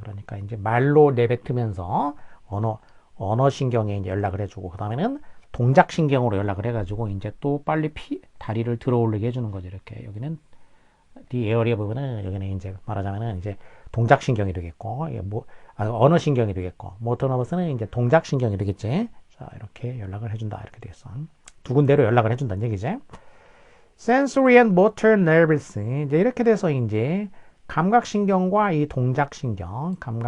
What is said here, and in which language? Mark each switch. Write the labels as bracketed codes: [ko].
[ko] 그러니까 이제 말로 내뱉으면서 언어 신경에 이제 연락을 해주고, 그 다음에는 동작 신경으로 연락을 해가지고 이제 또 빨리 다리를 들어 올리게 해주는 거지. 이렇게. 여기는 이 에어리어 부분은 여기는 이제 말하자면은 이제 동작 신경이 되겠고, 언어 신경이 되겠고, 모터 너버스는 이제 동작 신경이 되겠지. 자, 이렇게 연락을 해준다. 이렇게 되겠어. 두 군데로 연락을 해준다는 얘기지. [en] sensory and motor nerves. [ko] 이제 이렇게 돼서 이제 감각신경과 이 동작신경이